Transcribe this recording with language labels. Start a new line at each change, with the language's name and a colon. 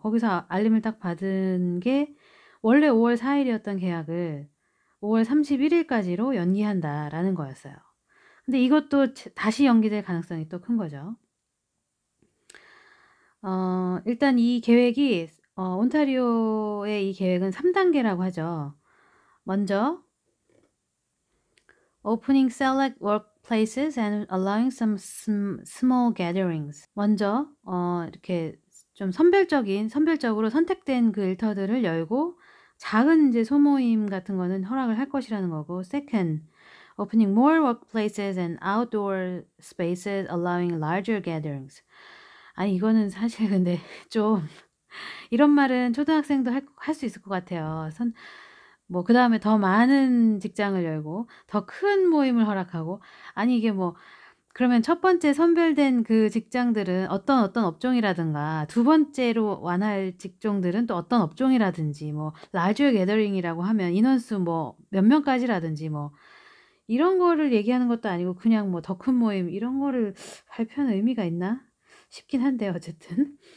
Korean: 거기서 알림을 딱 받은 게 원래 5월 4일이었던 계약을 5월 31일까지로 연기한다라는 거였어요. 근데 이것도 다시 연기될 가능성이 또 큰 거죠. 일단 이 계획이 온타리오의 이 계획은 3단계라고 하죠. 먼저
English: opening select workplaces and allowing some small gatherings.
Korean: 먼저 이렇게 좀 선별적으로 선택된 그 일터들을 열고 작은 이제 소모임 같은 거는 허락을 할 것이라는 거고.
English: Second, opening more workplaces and outdoor spaces allowing larger gatherings.
Korean: 아니 이거는 사실 근데 좀 이런 말은 초등학생도 할 수 있을 것 같아요. 뭐 그다음에 더 많은 직장을 열고 더 큰 모임을 허락하고. 아니 이게 뭐 그러면 첫 번째 선별된 그 직장들은 어떤 업종이라든가 두 번째로 완할 직종들은 또 어떤 업종이라든지 뭐
English: larger gathering
Korean: 이라고 하면 인원수 뭐 몇 명까지라든지 뭐 이런 거를 얘기하는 것도 아니고 그냥 뭐 더 큰 모임 이런 거를 발표하는 의미가 있나 싶긴 한데 어쨌든.